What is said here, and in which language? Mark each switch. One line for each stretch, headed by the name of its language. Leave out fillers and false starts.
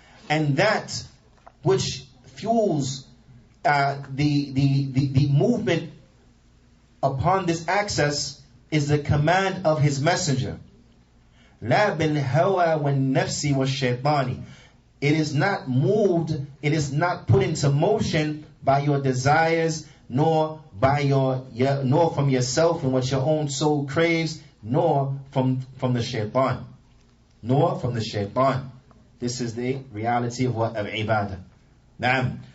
English: And that which fuels the movement upon this axis is the command of his messenger.
Arabic: لا بالهوى والنفس والشيطان.
English: It is not moved, it is not put into motion by your desires, nor by nor from yourself and what your own soul craves, nor from the shaitan. Nor from the shaitan. This is the reality of what? Of ibadah. Naam.